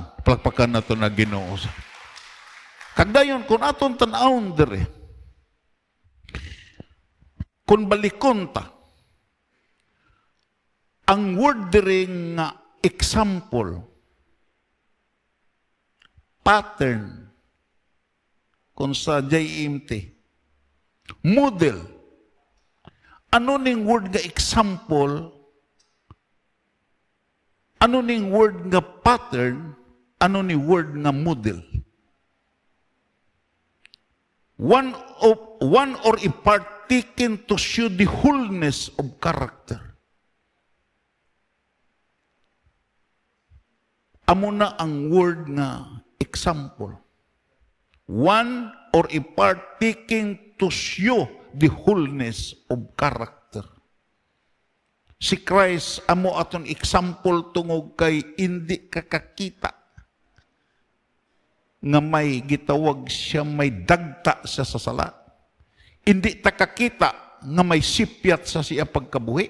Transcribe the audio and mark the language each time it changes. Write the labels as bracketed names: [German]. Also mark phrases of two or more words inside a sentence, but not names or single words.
[Hiligaynon] Palakpakan na ito na Ginoo. Kagdayon, kung aton tanawon dire, kung balikon ta, ang word dire nga example, pattern, kung sa JMT, model. Ano ning word nga example? Ano ning word nga pattern, ano ni word nga model? [English] One or a part taken to show the wholeness of character. [Hiligaynon] Amo na ang word nga example. [English] One or a part taken to show the wholeness of character. [Hiligaynon] Si Christ, amo aton example tungog kay hindi kakakita nga may gitawag siya, may dagta siya sa sala. Hindi takakita nga may sipyat sa siya pagkabuhi.